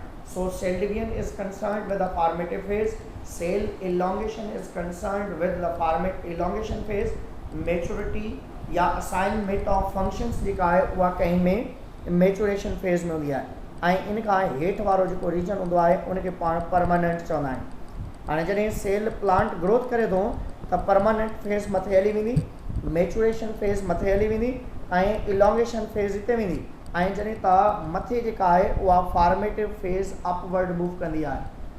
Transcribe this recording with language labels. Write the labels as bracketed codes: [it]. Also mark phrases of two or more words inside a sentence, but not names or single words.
[en] So cell division is concerned with the formative phase, cell elongation is concerned with the elongation phase, maturity [sd] या [en] assignment of functions [sd] जेका आहे उहा कंहिं में [en] maturation phase [sd] में हूंदी आहे ऐं इन खां हेठि वारो जेको रीजन हूंदो आहे उनखे पाण परमानेंट चवंदा आहिनि। हाणे जॾहिं [en] cell plant growth [sd] करे थो त [en] permanent phase [sd] मथे हली वेंदी, [en] maturation phase [sd] मथे हली वेंदी ऐं [en] elongation phase [sd] हिते वेंदी ऐं जॾहिं त मथे जेका आहे उहा [en] formative phase upward move [sd] कंदी आहे।